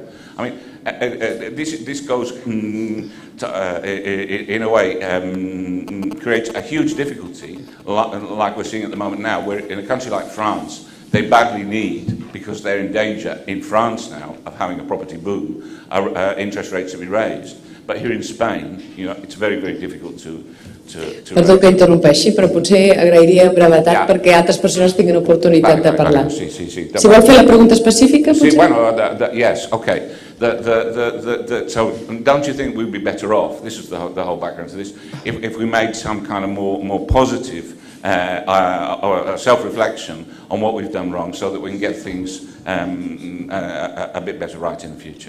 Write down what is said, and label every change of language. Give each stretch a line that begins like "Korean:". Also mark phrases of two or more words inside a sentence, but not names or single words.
English: I mean, this goes in a way creates a huge difficulty, like we're seeing at the moment now, where in a country like France, they badly need, because they're in danger in France now of having a property boom, interest rates to be raised. But here in Spain, you know, it's very, very difficult to
Catalan: Perdó que interrompeixi, però potser agrairia brevetat perquè altres persones tinguin oportunitat de parlar. Sí. Si vol fer la pregunta específica, potser? Sí, bueno,
English: yes, okay. So don't you think we'd be better off, this is the whole background to this, if we made some kind of more positive or self-reflection on what we've done wrong, so that we can get things a bit better right in the future?